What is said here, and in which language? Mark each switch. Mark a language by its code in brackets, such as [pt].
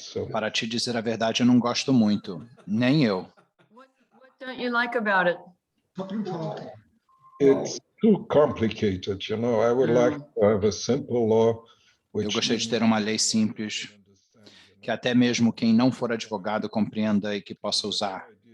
[pt] Para te dizer a verdade, eu não gosto muito, nem eu. [en] What don't you like about it? It's too complicated, you know. I would like to have a simple law. [pt] Eu gostaria de ter uma lei simples, que até mesmo quem não for advogado compreenda e que possa usar.